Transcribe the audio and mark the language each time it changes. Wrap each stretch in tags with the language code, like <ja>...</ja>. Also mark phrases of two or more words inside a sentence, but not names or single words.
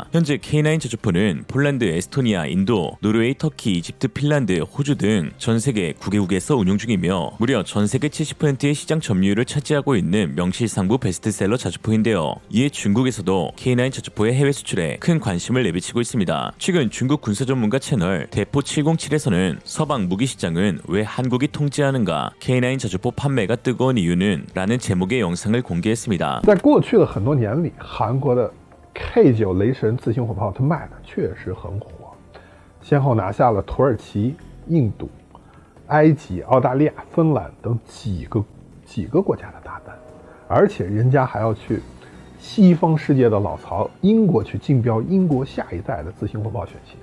<ko>현재 K9 저주포는 폴란드, 에스토니아, 인도, 노르웨이, 터키, 이집트, 핀란드, 호주 등 전 세계 9개국에서 운용 중이며 무려 전 세계 70%의 시장 점유율을 차지하고 있는 명실상부 베스트셀러 저주포인데요. 이에 중국에서도 K9 저주포의 해외 수출에 큰 관심을 내비치고 있습니다. 최근 중국 군사 전문가 채널 대포 707에서는 서방 무기 시장은 왜 한국이 통제하는가 K9 저주포 판매가 뜨거운 이유는 라는 제목의 영상을 공개했습니다.</ko> <zh>在过去的很多年里，韩国的 K9雷神自行火炮它卖的确实很火，先后拿下了土耳其、印度、埃及、澳大利亚、芬兰等几个国家的大单，而且人家还要去西方世界的老巢英国去竞标英国下一代的自行火炮选型。</zh>